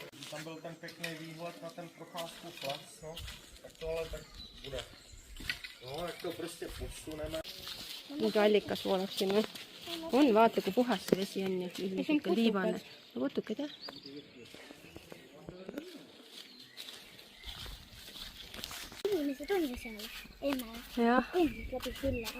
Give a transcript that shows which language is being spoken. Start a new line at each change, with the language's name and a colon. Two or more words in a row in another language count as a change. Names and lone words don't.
Czech: tam byl ten pěkný výhled na ten procházku plas, no. Tak to ale tak bude. No, jak to prostě posuneme.
Estonian: Mingi allikas voolab siin või? On, vaata kui puhas see vesi on ja niisugune liivane. No putukad jah. Inimesed on ju seal. Emme. Jah, Kõndid läbi silla.